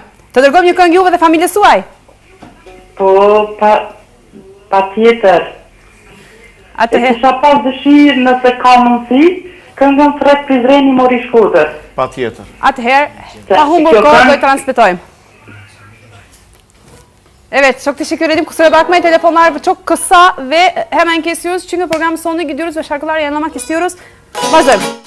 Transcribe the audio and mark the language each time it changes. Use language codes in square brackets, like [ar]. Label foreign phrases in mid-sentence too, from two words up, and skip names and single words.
[sq] Të dërgojmë një këngë juve dhe familjes suaj? Po, pa tjetër. E kisha pas dëshirë nëse ka mundësi, këngën Fred Prizreni Mori Shkodër. Pa tjetër. Atëherë, pa humbur kohë do I transmetojmë. [tr] Evet, çok teşekkür ederim. Kusura bakmayın, telefonlar çok kısa ve hemen kesiyoruz. Çünkü programın sonuna gidiyoruz ve şarkılar yayınlamak istiyoruz. Başlayalım.